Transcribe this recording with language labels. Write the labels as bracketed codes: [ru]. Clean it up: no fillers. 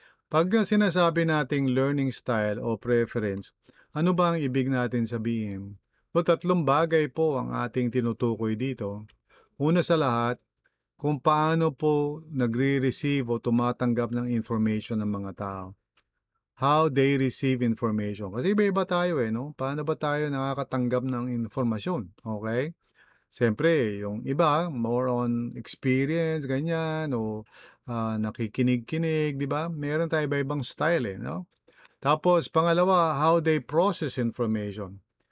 [tl] Pag sinasabi nating learning style o preference, ano ba ang ibig natin sabihin? Tatlong bagay po ang ating tinutukoy dito. Una sa lahat, kung paano po nagre-receive o tumatanggap ng information ng mga tao. [en] How they receive information. [tl] Kasi iba-iba tayo no? Paano ba tayo nakakatanggap ng informasyon? Okay? Siyempre, yung iba, more on experience, ganyan, o nakikinig-kinig, di ba? Meron tayo iba-ibang style, no? Tapos, pangalawa, [en] how they process information.